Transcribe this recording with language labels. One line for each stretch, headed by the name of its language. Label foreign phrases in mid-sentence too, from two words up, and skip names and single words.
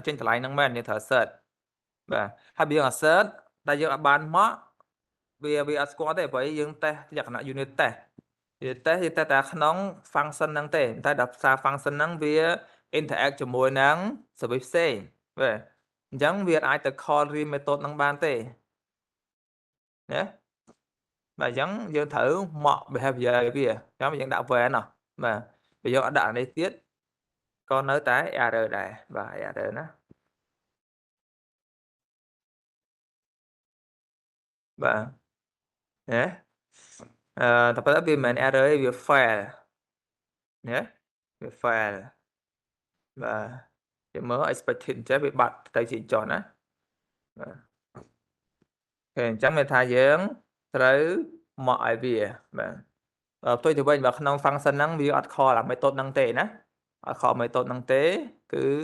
Khmer: ចេញតម្លៃហ្នឹងមែនយើងត្រូវ assert បាទហើយបើយើង assert តែយើងអត់បានមកវាអត់ស្គាល់ទេព្រោះ យើងតេស្តលក្ខណៈ
English: unit test
Khmer: យើងតេស្តតែក្នុង function ហ្នឹងទេតែដល់សារ function ហ្នឹងវា interact ជាមួយនឹង service ផ្សេងបាទអញ្ចឹងវាអាចទៅ
English: call real method
Khmer: ហ្នឹងបានទេណាបាទអញ្ចឹងយើងត្រូវមក behavior វាអញ្ចឹងយើងដាក់ when បាទបើយើងអត់ដាក់នេះទៀតក៏នៅតែ error ដែរបាទ error ណា បាទណាតែប៉ុន្តែវាមិនមែន error ទេវា fail ណាវា fail បាទយើងមើល expected ចេះវាបាត់ទៅជាចុះណាបាទអូខេអញ្ចឹងមានថាយើងត្រូវមកឲ្យវាបាទផ្ទុយទៅវិញបើក្នុង function ហ្នឹងវាអត់ call អា method ហ្នឹងទេណាអត់ call method ហ្នឹងទេគឺ